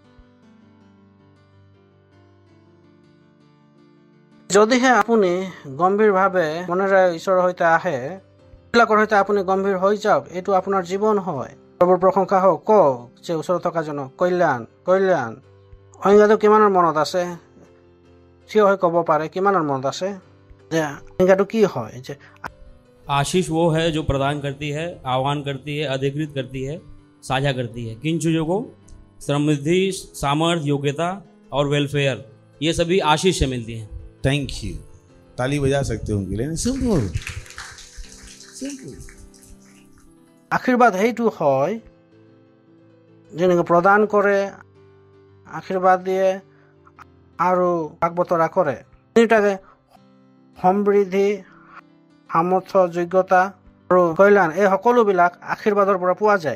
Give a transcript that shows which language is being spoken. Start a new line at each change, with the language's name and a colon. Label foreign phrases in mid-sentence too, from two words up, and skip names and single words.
Assamese: যদিহে আপুনি গম্ভীৰভাৱে মনেৰে ঈশ্বৰৰ সৈতে আহে, বিলাকৰ সৈতে আপুনি গম্ভীৰ হৈ যাওক, এইটো আপোনাৰ জীৱন হয়। প্ৰভুৰ প্ৰশংসা হওক। কওক যে ওচৰত থকাজনক কল্যাণ। সংজ্ঞাটো কিমানৰ মনত আছে? থিয় হৈ ক'ব পাৰে কিমানৰ মনত আছে যে সংজ্ঞাটো কি হয়? যে
Hindi: आशीष वो है जो प्रदान करती है, आह्वान करती है, अधिकृत करती है, साझा करती है। किन चीज़ों को? समृद्धि, सामर्थ्य, योग्यता और वेलफेयर, ये सभी आशीष से मिलती हैं।
English: thank you.
Hindi: ताली बजा सकते हो उनके लिए। सिंपल।
Assamese: আশীৰ্বাদ সেইটো হয় যেনেকৈ প্ৰদান কৰে, আশীৰ্বাদ দিয়ে আৰু ভাগ বতৰা কৰে। তিনিটাকে সমৃদ্ধি, সামৰ্থ্য, যোগ্যতা আৰু কল্যাণ, এই সকলোবিলাক আশীৰ্বাদৰ পৰা পোৱা যায়।